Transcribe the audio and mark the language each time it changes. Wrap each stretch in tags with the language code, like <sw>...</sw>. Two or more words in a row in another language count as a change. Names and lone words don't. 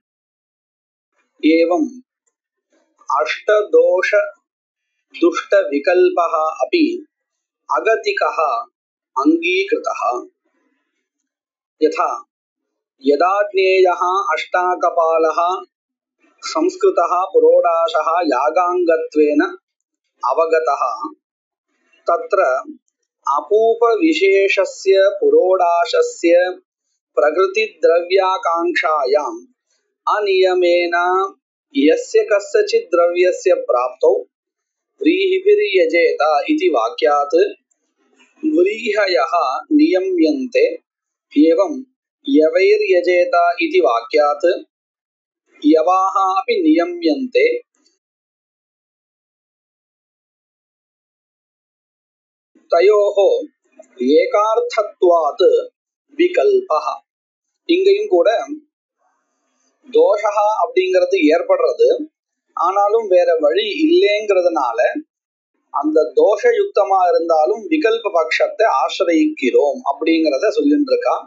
<sa>एवम् अष्टदोष दुष्ट विकल्पः अपि अगतिकः अङ्गीकृतः. यथा यदाग्नेयः अष्टाकपालः संस्कृतः पुरोडाशः यागाङ्गत्वेन अवगतः तत्र अपूपविशेषस्य पुरोडाशस्य प्रकृतिद्रव्याकाङ्क्षायाम् अनियमेन यस्य कस्यचित् द्रव्यस्य प्राप्तौ व्रीहिभिर्यजेत इति वाक्यात् व्रीहयः नियम्यन्ते एवं यवैर्यजेत इति वाक्यात् यवाः अपि नियम्यन्ते. तयोः एकार्थत्वात् विकल्पः.</sa> <ta>இங்கேயும் கூட தோஷஹா அப்படிங்கிறது ஏற்படுறது, ஆனாலும் வேற வழி இல்லைங்கிறதுனால அந்த தோஷயுக்தமா இருந்தாலும் விகல்ப பட்சத்தை ஆசிரயிக்கிறோம் அப்படிங்கிறத சொல்லிட்டு இருக்கான்.</ta>